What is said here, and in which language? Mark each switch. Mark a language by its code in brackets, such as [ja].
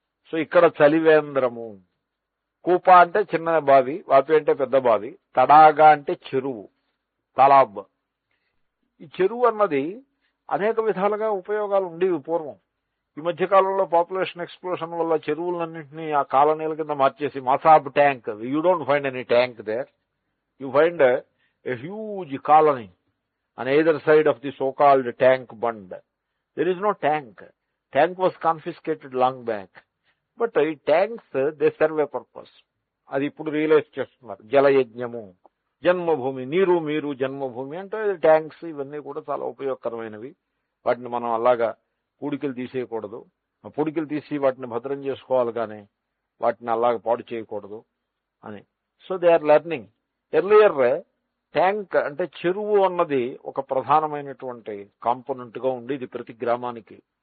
[te] So ఇక్కడ చలివేంద్రము. కూప అంటే చిన్న బావి, వాపి అంటే పెద్ద బావి, తడాగా అంటే చెరువు, తలాబ్. ఈ చెరువు అన్నది అనేక విధాలుగా ఉపయోగాలు ఉండేవి పూర్వం. ఈ మధ్యకాలంలో పాపులేషన్ ఎక్స్ప్లోషన్ వల్ల చెరువులన్నింటినీ ఆ కాలనీల కింద మార్చేసి Masab tank. [en] You don't find any tank there. You find a huge colony on either side of the so-called tank bund. There is no tank. Tank was confiscated long back. But tanks, they serve a purpose. [te] అది ఇప్పుడు realise చేస్తున్నారు. [en] జలయజ్ఞము, [te] జన్మభూమి, నీరు మీరు జన్మభూమి అంటే tanks ఇవన్నీ కూడా చాలా ఉపయోగకరమైనవి. వాటిని మనం అలాగా పూడికలు తీసేయకూడదు. పూడికలు తీసి వాటిని భద్రం చేసుకోవాలి, కానీ వాటిని అలాగ పాడు చేయకూడదు అని. [en] So they are learning. [te] Earlier tank అంటే చెరువు అన్నది ఒక ప్రధానమైనటువంటి కాంపోనెంట్ గా ఉండేది ప్రతి గ్రామానికి.